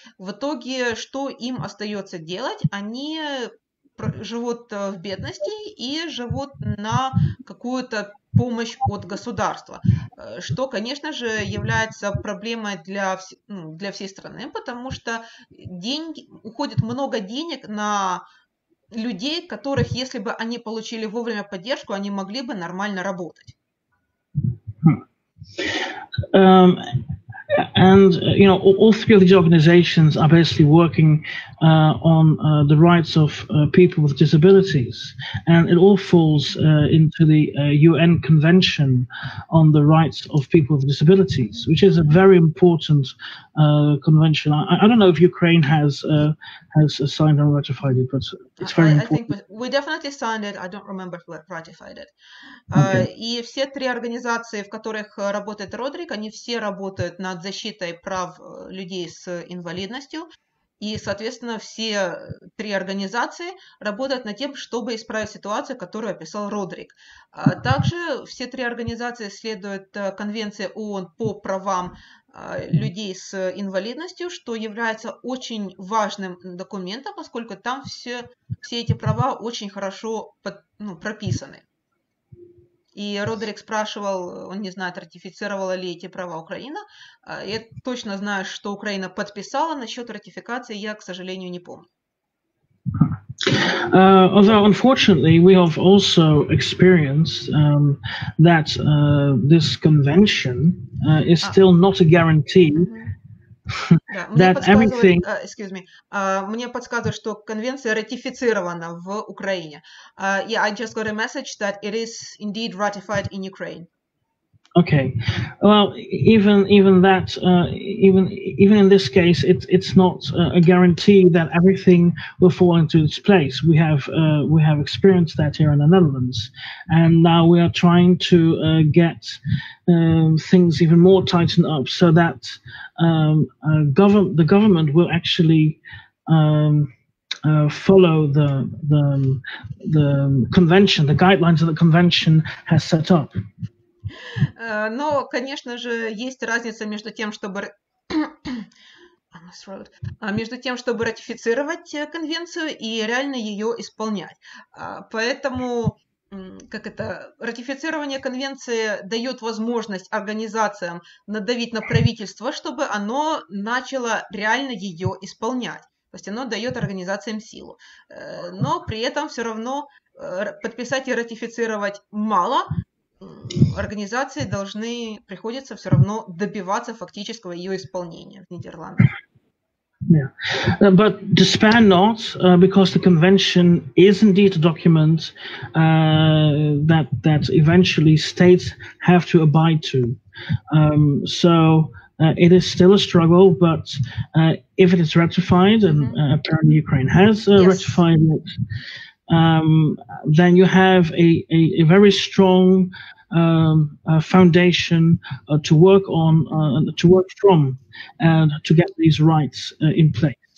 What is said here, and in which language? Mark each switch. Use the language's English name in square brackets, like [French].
[Russian] В итоге, что им остается делать? Они живут в бедности и живут на какую-то помощь от государства, что, конечно же, является проблемой для всей страны, потому что уходит много денег на людей, которых, если бы они получили вовремя поддержку, они могли бы нормально работать. [English] And all three of these organizations are basically working on the rights of people with disabilities, and it all falls into the UN Convention on the Rights of People with Disabilities, which is a very important convention. I don't know if Ukraine has signed and ratified it, but it's very important. I think we definitely signed it. I don't remember who ratified it. Okay. [Russian] И все три организации, в которых работает Родрик, они все работают над защитой прав людей с инвалидностью. И, соответственно, все три организации работают над тем, чтобы исправить ситуацию, которую описал Родрик. Также все три организации следуют Конвенции ООН по правам людей с инвалидностью, что является очень важным документом, поскольку там все эти права очень хорошо прописаны. И Родерик спрашивал, он не знает, ратифицировала ли эти права Украина. Я точно знаю, что Украина подписала. Насчет ратификации я, к сожалению, не помню. [English] Although, unfortunately, we have also experienced that this convention is still not a guarantee that everything... [Russian] Мне подсказывают, что конвенция ратифицирована в Украине. [English] Yeah, I just got a message that it is indeed ratified in Ukraine. Okay, well, even that, even in this case, it's not a guarantee that everything will fall into its place. We have experienced that here in the Netherlands, and now we are trying to get things even more tightened up so that the government will actually follow the convention, the guidelines that the convention has set up. [Russian] Но, конечно же, есть разница между тем, чтобы ратифицировать конвенцию и реально ее исполнять. Поэтому ратифицирование конвенции дает возможность организациям надавить на правительство, чтобы оно начало реально ее исполнять. То есть оно дает организациям силу. Но при этом все равно подписать и ратифицировать мало. Организации приходится все равно добиваться фактического ее исполнения в Нидерландах. [English] Yeah, but despair not, because the convention is indeed a document that eventually states have to abide to. So it is still a struggle, but if it is ratified, and apparently Ukraine has ratified it, then you have a very strong foundation to work on, to work from, and to get these rights in place.